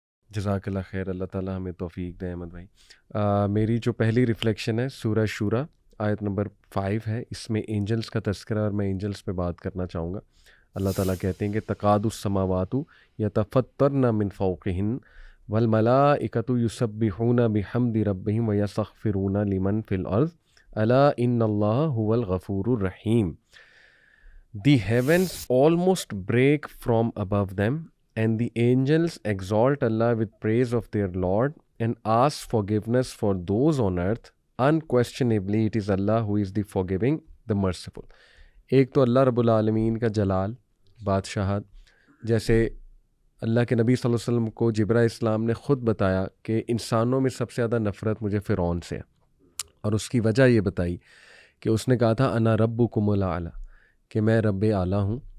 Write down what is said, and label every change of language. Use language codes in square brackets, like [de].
[ur] جزاک اللہ خیر، اللہ تعالیٰ ہمیں توفیق دے. احمد بھائی، میری جو پہلی ریفلیکشن ہے سورہ شورا آیت نمبر 5 ہے، اس میں اینجلس کا تذکرہ، اور میں اینجلس پہ بات کرنا چاہوں گا. [ar] اللہ تعالیٰ کہتے ہیں کہ تقاد السماوات یتفطرن من فوقہن والملائکۃ یسبحون بحمد ربہم ویستغفرون لمن فی الارض الا ان اللہ هو الغفور الرحیم. [en] The heavens almost break from above them, and the angels exalt Allah with praise of their Lord and ask forgiveness for those on earth. Unquestionably it is Allah who is the forgiving, the merciful. [ur] ایک تو اللہ رب العالمین کا جلال، بادشاہت، جیسے اللہ کے نبی صلی اللہ علیہ وسلم کو جبرائیل السلام نے خود بتایا کہ انسانوں میں سب سے زیادہ نفرت مجھے فرعون سے ہے، اور اس کی وجہ یہ بتائی کہ اس نے کہا تھا [ar] انا ربکم الاعلی، [ur] کہ میں رب اعلیٰ ہوں.